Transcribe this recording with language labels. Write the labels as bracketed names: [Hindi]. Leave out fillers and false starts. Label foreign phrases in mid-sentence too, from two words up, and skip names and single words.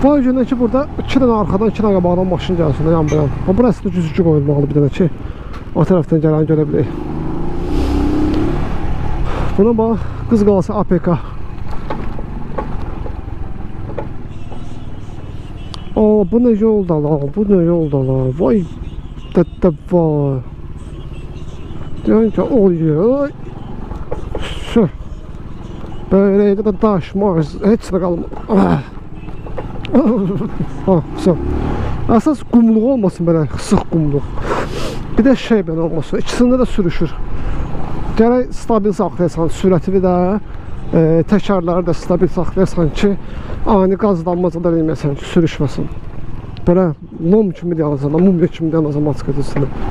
[Azerbaijani] Vay günə ki, burada 2 dənə arxadan, 2 dənə qabaqdan maşın gəlsin, yan bu yan. Burası da güzgü qoyulmalı bir dənə ki, o tərəfdən gələni görə bilək. Buna bax, qız qalası APK. [Turkish] Bu ne yolda la, bu ne yolda la, vay dede vay. Diyorsun ki oluyor. Şu. Böyle de taşmaz, hiç de kalmaz. Güzel. [Azerbaijani] Əsas qumluq olmasın belə, sıx qumluq. Bir də şey belə olmasın, ikisində də sürüşür. Gərək stabil saxlayasan, sürəti də, təkərləri də stabil saxlayasan ki, ani qazlanmaca da verməyəsən ki, sürüşməsin. Belə lom kimi deyəsən, mumya kimi deyəsən maska düzsünə.